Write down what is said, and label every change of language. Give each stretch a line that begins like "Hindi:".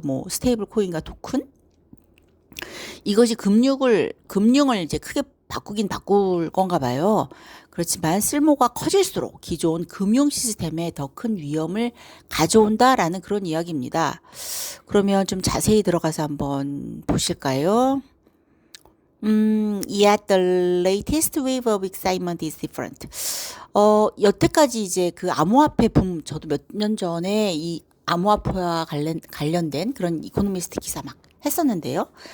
Korean: 스테이블 코인과 토큰 이것이 금융을 이제 크게 바꿀 건가 봐요. 그렇지만 쓸모가 커질수록 기존 금융 시스템에 더 큰 위험을 가져온다라는 그런 이야기입니다. 그러면 좀 자세히 들어가서 한번 보실까요?
English: Yet the latest wave of excitement is different.
Korean: 여태까지 이제 그 암호화폐 붐, 저도 몇 년 전에 이 암호화폐와 관련된 그런 이코노미스트 기사 막 했었는데요.